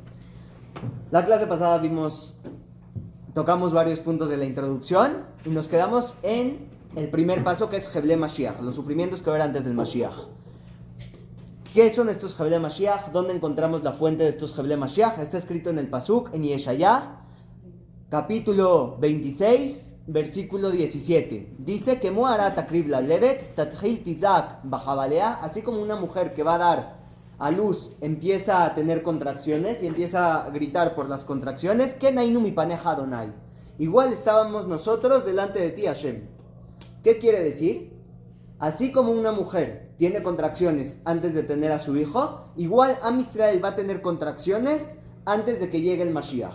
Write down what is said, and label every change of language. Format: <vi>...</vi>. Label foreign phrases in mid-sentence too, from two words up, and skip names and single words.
<es>La clase pasada tocamos varios puntos de la introducción y nos quedamos en el primer paso, que es</es> <he>חבלי משיח,</he> <es>los sufrimientos que habrá antes del Mashiach. ¿Qué son estos</es> <he>חבלי משיח?</he> <es>¿Dónde encontramos la fuente de estos</es> <he>חבלי משיח?</he> <es>Está escrito en el Pasuk, en Yeshayá, capítulo 26, versículo 17. Dice que</es> <he>כמו הרה תקריב ללדת תחיל תזעק בחבליה,</he> <es>así como una mujer que va a dar a luz empieza a tener contracciones y empieza a gritar por las contracciones,</es> <he>כן היינו מפניך ה.</he> <es>Igual estábamos nosotros delante de ti, Hashem. ¿Qué quiere decir? Así como una mujer tiene contracciones antes de tener a su hijo, igual</es> <he>עם ישראל</he> <es>va a tener contracciones antes de que llegue el Mashiach.</es>